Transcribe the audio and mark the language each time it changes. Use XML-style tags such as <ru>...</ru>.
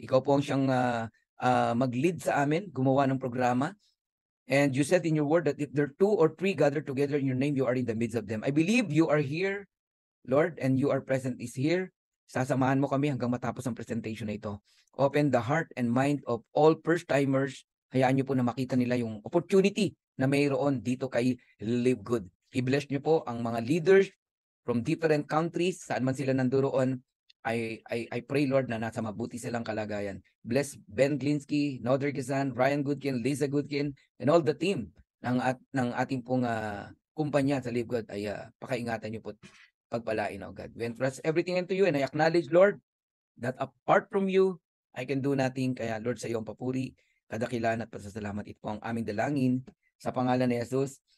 <tl>Ikaw po ang siyang mag-lead sa amin, gumawa ng programa.</tl> <en>And you said in your word that if there are 2 or 3 gathered together in your name, you are in the midst of them. I believe you are here, Lord, and you are present is here.</en> <tl>Sasamahan mo kami hanggang matapos ang presentation na ito.</tl> <en>Open the heart and mind of all first-timers.</en> <tl>Hayaan niyo po na makita nila yung opportunity na mayroon dito kay Live Good. I-bless niyo po ang mga</tl> <en>leaders from different countries,</en> <tl>saan man sila nanduroon.</tl> <en>I pray, Lord,</en> <tl>na nasa mabuti silang kalagayan. Bless Ben Glinsky, Nodder Gizan, Ryan Goodkin, Lisa Goodkin, and all the team ng ating pong kumpanya sa Live Good. Ay pakaingatan niyo po, pagpalain, oh God.</tl> <en>We entrust everything into you and I acknowledge, Lord, that apart from you, I can do nothing.</en> <tl>Kaya, Lord, sa iyong papuri, kadakilan at pasasalamat, ito po ang aming dalangin sa pangalan ni Jesus.</tl>